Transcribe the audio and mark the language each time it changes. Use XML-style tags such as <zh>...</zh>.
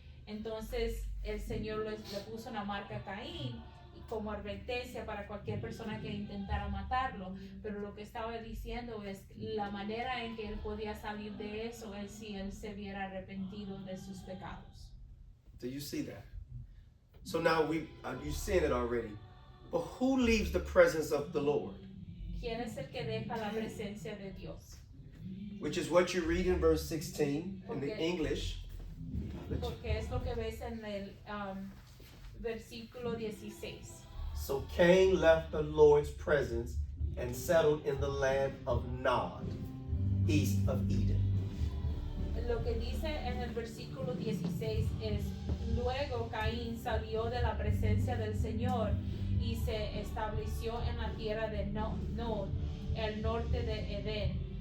<es>Entonces el Señor le puso una marca a Caín como advertencia para cualquier persona que intentara matarlo, pero lo que estaba diciendo es la manera en que él podía salir de eso es si él se hubiera arrepentido de sus pecados.</es> <en>Do you see that? So now you've seen it already. But who leaves the presence of the Lord?</en> <es>¿Quién es el que deja la presencia de Dios?</es> <en>Which is what you read in verse 16 in the Okay. English.</en> <es>Porque es lo que ves en el versículo 16.</es> <en>So Cain left the Lord's presence and settled in the land of Nod, east of Eden.</en> <es>Lo que dice en el versículo 16 es, Luego Caín salió de la presencia del Señor y se estableció en la tierra de Nod, el norte de Edén.</es>